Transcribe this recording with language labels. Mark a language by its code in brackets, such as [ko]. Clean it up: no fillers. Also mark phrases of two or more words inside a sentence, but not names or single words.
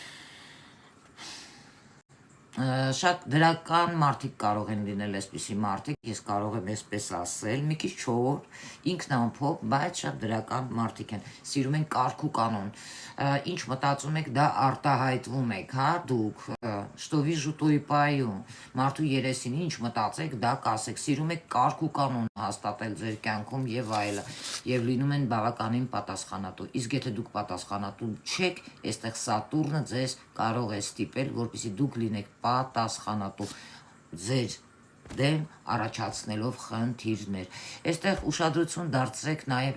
[hy] Շատ դրական մարդիկ կարող են լինել այսպիսի մարդիկ, ես կարող եմ այսպես ասել, մի քիչ չոր, ինքնամփոփ, բայց շատ դրական մարդիկ են, սիրում են կարգ ու կանոն, ինչ մտածում եք, դա արտահայտվում եք, հա, դուք, [ru] что вижу, то и пою, [hy] մարդու երեսին ինչ մտածեք, դա կասեք, սիրում եք կարգ ու կանոն հաստատել ձեր կյանքում եւ այլը, եւ լինում են բավականին պատասխանատու, իսկ եթե դուք պատասխանատու չեք, այստեղ Սատուրնը ձեզ կարող է ստիպել, որպեսզի դուք լինեք պատասխանատու ձեր դեմ առաջացնելով խնդիրներ։ Այստեղ ուշադրություն դարձրեք նաև